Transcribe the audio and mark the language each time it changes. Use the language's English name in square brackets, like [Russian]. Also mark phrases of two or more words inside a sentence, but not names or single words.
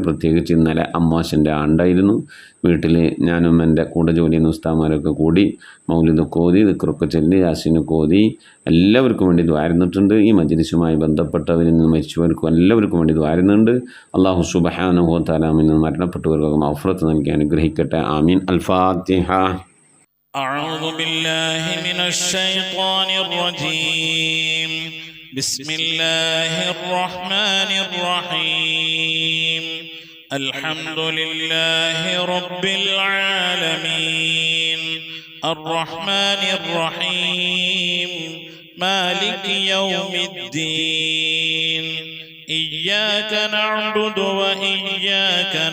[Malayalam] പ്രത്യേകിച്ച് ഇന്നലെ അമ്മാശൻ്റെ ആണ്ടായിരുന്നു. വീട്ടിൽ ഞാനും എൻ്റെ കൂടെ ജോലി ചെയ്യുന്ന ഉസ്താദ്മാരൊക്കെ കൂടി മൗലിദൊക്കെ ഓതി ദിക്റൊക്കെ ചൊല്ലി യാസീനൊക്കെ ഓതി എല്ലാവർക്കും വേണ്ടി ദ്വാരുന്നിട്ടുണ്ട്. ഈ മജ്ലിസുമായി ബന്ധപ്പെട്ടവരിൽ നിന്ന് മരിച്ചവർക്കും എല്ലാവർക്കും വേണ്ടി ദ്വാരുന്നുണ്ട്. അള്ളാഹു [Arabic] سبحانه و تعالى [Malayalam] നമ്മിൽ നിന്ന് മരണപ്പെട്ടവർക്കൊക്കെ മഗ്ഫിറത്ത് നൽകി അനുഗ്രഹിക്കട്ടെ. [Arabic] آمين. الفاتحة. أعوذ بالله من الشيطان الرجيم. بسم الله الرحمن الرحيم. الحمد لله رب العالمين الرحمن الرحيم مالك يوم الدين إياك نعبد وإياك